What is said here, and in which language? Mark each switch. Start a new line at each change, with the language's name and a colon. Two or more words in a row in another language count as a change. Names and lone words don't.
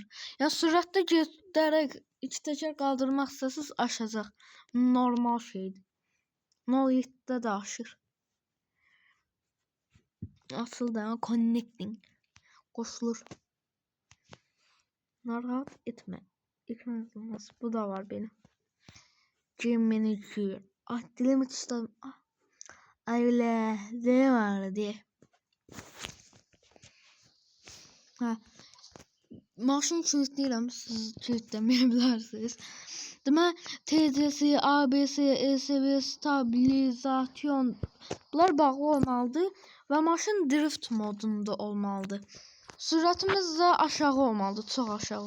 Azerbaijani: Yəni sürətdə gedərək iki təkər qaldırmaq istəsiniz aşacaq. Normal şeydir. 07'də də aşır. Açıldı ama connecting. Qoşulur. Narahat etmə. Ekran yazılması. Bu da var benim. Game Manager.
Turkish: Dilimi tutalım. Öyle ne var diye.
Azerbaijani: maşın kilitləyirəm, siz kilitləməyə bilərsiniz. Demək, TCS, ABS, ESP, stabilizasyon bunlar bağlı olmalıdır və maşın drift modunda olmalıdır. Sürətimiz də aşağı olmalıdır, çox aşağı.